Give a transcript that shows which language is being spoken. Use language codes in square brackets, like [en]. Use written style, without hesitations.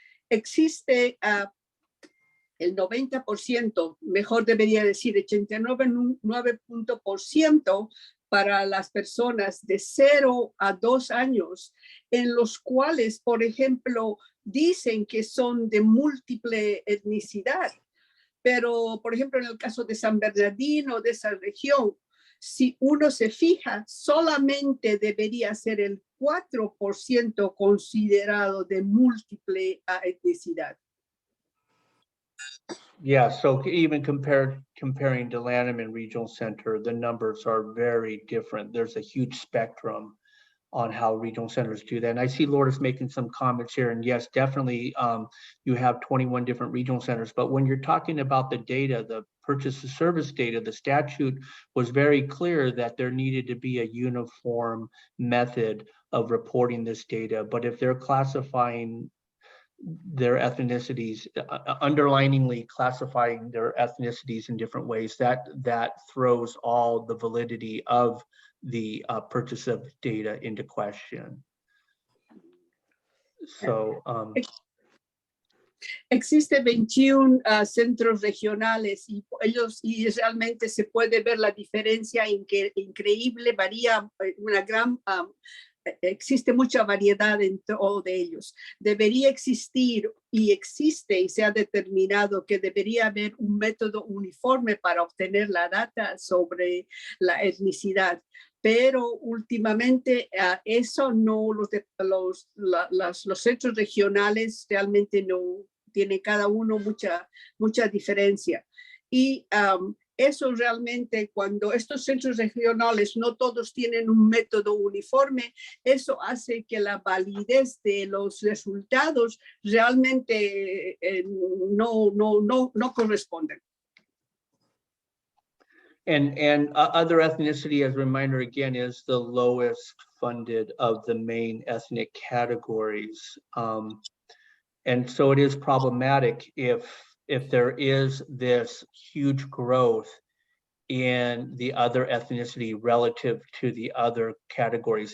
[es] Existe el 90%, mejor debería decir 89% para las personas de 0 a 2 años, en los cuales, por ejemplo, dicen que son de múltiple etnicidad. Pero, por ejemplo, en el caso de San Bernardino, de esa región, si uno se fija, solamente debería ser el 4% considerado de múltiple etnicidad. [en] Yeah, so even comparing to Lanham and Regional Center, the numbers are very different. There's a huge spectrum on how regional centers do that. And I see Lourdes making some comments here, and yes, definitely you have 21 different regional centers, but when you're talking about the data, the purchase of service data, the statute was very clear that there needed to be a uniform method of reporting this data. But if they're classifying their ethnicities, underliningly classifying their ethnicities in different ways, that throws all the validity of the purchase of data into question. So [es] Existe 21 centros regionales y realmente se puede ver la diferencia increíble, varía una gran, existe mucha variedad en todos de ellos. Debería existir y existe y se ha determinado que debería haber un método uniforme para obtener la data sobre la etnicidad. Pero últimamente eso no, los centros regionales realmente no tiene cada uno mucha diferencia. Y eso realmente, cuando estos centros regionales no todos tienen un método uniforme, eso hace que la validez de los resultados realmente no corresponden. [en] and other ethnicity, as a reminder again, is the lowest funded of the main ethnic categories. And so it is problematic if there is this huge growth in the other ethnicity relative to the other categories.